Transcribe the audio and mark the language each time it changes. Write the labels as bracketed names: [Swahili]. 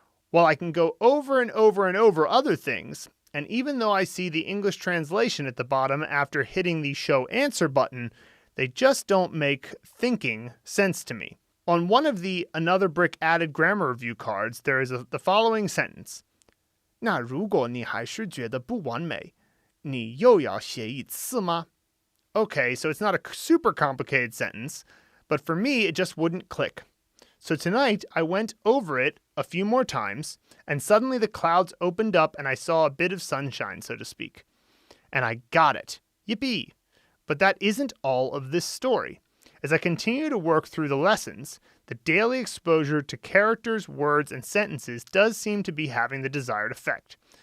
[English] While I can go over and over and over other things, and even though I see the English translation at the bottom after hitting the show answer button, they just don't make thinking sense to me. On one of the Another Brick Added Grammar Review cards, there is the following sentence. [Chinese] 那如果你还是觉得不完美，你又要写一次吗? [English] Okay, so it's not a super complicated sentence, but for me, it just wouldn't click. So tonight, I went over it a few more times, and suddenly the clouds opened up and I saw a bit of sunshine, so to speak. And I got it. Yippee! But that isn't all of this story. As I continue to work through the lessons, the daily exposure to characters, words, and sentences does seem to be having the desired effect.